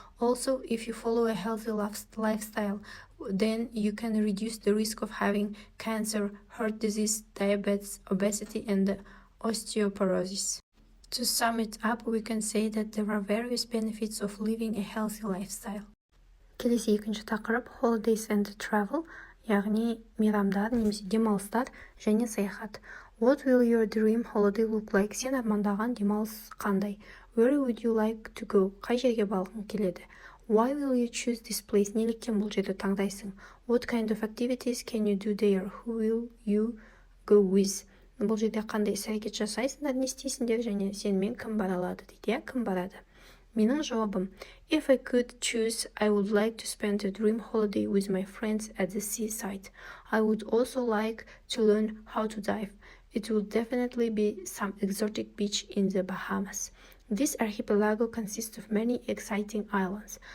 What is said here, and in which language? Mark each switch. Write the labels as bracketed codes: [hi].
[en] Also, if you follow a healthy lifestyle, then you can reduce the risk of having cancer, heart disease, diabetes, obesity, and osteoporosis. To sum it up, we can say that there are various benefits of living a healthy lifestyle. [kk] Келесі екінші тақырып [en] holidays and travel, [kk] яғни мейрамдар немесе демалыстар және саяхат. [en] What will your dream holiday look like? [kk] Сен армандаған демалыс қандай? [en] Where would you like to go? [kk] Қай жерге барғың келеді? [en] Why will you choose this place? [kk] Неліктен бұл жерді таңдайсың? [en] What kind of activities can you do there? Who will you go with? [kk] Бұл жерде қандай іс-әрекет жасайсыңдар, не істейсіңдер және сенімен кім бара алады дейді, кім барады? Менің жауабым: [en] If I could choose, I would like to spend a dream holiday with my friends at the seaside. I would also like to learn how to dive. It will definitely be some exotic beach in the Bahamas. This archipelago consists of many exciting islands.